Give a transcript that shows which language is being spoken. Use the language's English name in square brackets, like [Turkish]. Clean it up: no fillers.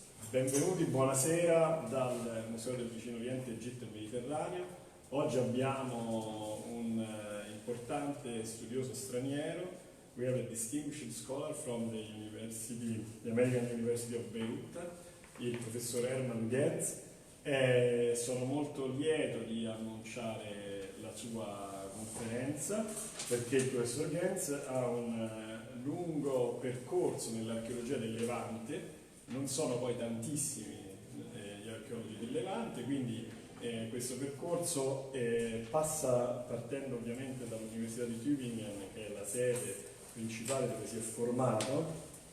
[Italian] Benvenuti, buonasera dal Museo del Vicino Oriente, Egitto e Mediterraneo. Oggi abbiamo un importante studioso straniero. [English] We have a distinguished scholar from the American University of Beirut, il professor Hermann Genz. [Italian] Sono molto lieto di annunciare la sua conferenza perché il professor Genz ha un lungo percorso nell'archeologia del Levante. Non sono poi tantissimi gli archeologi del Levante, quindi questo percorso passa partendo ovviamente dall'Università di Tübingen, che è la sede principale dove si è formato,